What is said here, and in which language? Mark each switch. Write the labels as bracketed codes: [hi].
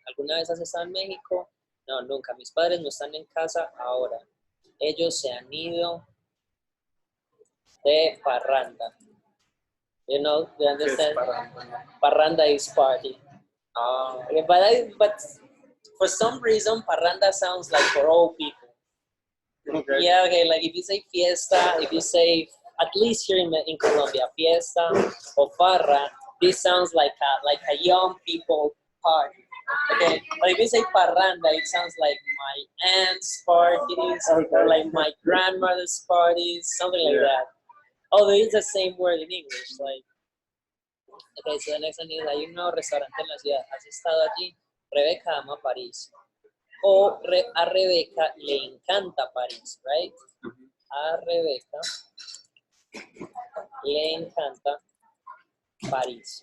[es] ¿Alguna vez has estado en México? No, nunca. Mis padres no están en casa ahora. Ellos se han ido de parranda. [en] You know, you understand? Parranda is party. Okay, but for some reason, parranda sounds like for old people. Okay. Yeah, okay, like if you say fiesta, if you say, at least here in Colombia, fiesta or farra, this sounds like a young people party. Okay, but if you say parranda, it sounds like my aunt's parties, or like my grandmother's parties, something like that. Although it's the same word in English, like. Okay, so the next one is, [es] hay un nuevo restaurante en la ciudad. ¿Has estado allí? Rebeca ama París. O a Rebeca le encanta París, right? A Rebeca le encanta París.